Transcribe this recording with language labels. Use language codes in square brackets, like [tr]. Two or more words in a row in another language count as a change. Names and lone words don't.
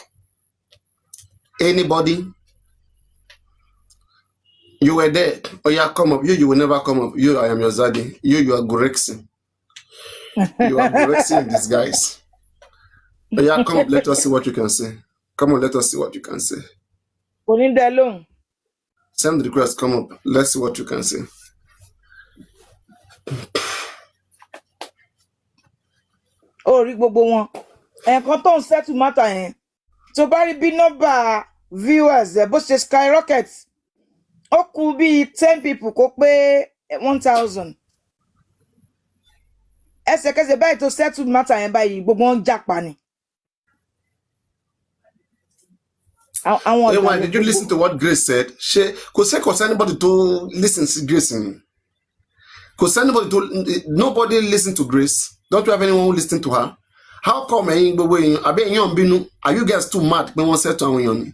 [en] Anybody? You were there. Oh yeah, come up. You will never come up. I am your zaddy. You are Gorexing. You are Gorexing in disguise. Oh yeah, come up. Let us see what you can say. Come on, let us see what you can say. Send the request. Come up. Let's see what you can say. [yo] Oh, rí gbogbo wọn. Nǹkan tó ń [en] settle matter [yo] yẹn. Tó bá rí bí [en] number viewers [yo] bó ṣe skyrocket. Ó kù bí 10 people kó pé 1,000. Ẹsẹ̀kẹsẹ̀ báyìí tó [en] settle matter [yo] yẹn báyìí gbogbo wọn jàpá ni. [en] Why did you listen to what Grace said? Cause anybody to listen to Grace. Cause nobody listen to Grace. Don't you have anyone who listen to her? How come are you guys too mad when one said to Yomi?